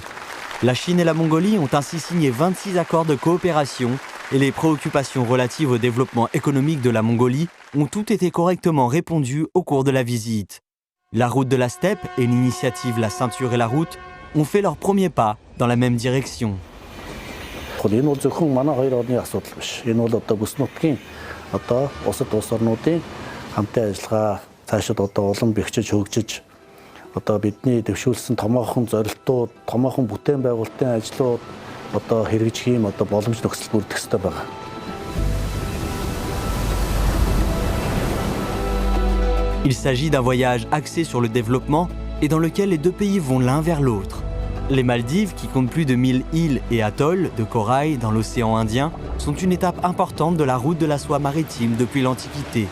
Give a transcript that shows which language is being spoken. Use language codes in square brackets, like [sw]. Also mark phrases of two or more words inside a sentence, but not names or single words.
[fr] La Chine et la Mongolie ont ainsi signé 26 accords de coopération et les préoccupations relatives au développement économique de la Mongolie ont toutes été correctement répondues au cours de la visite. La Route de la Steppe et l'initiative La Ceinture et la Route ont fait leurs premiers pas dans la même direction. [mn] одоо улсад улс орнуудын хамтын ажиллагаа цаашид одоо улам бэхжиж хөгжиж одоо бидний дэвшүүлсэн томоохон зорилтууд, томоохон бүтээн байгуулалтын ажлууд одоо хэрэгжих юм одоо боломж нөхцөл бүрдэх ёстой байна. [fr] Il s'agit d'un voyage axé sur le développement et dans lequel les deux pays vont l'un vers l'autre. Les Maldives, qui comptent plus de 1000 îles et atolls de corail dans l'océan Indien, sont une étape importante de la route de la soie maritime depuis l'Antiquité.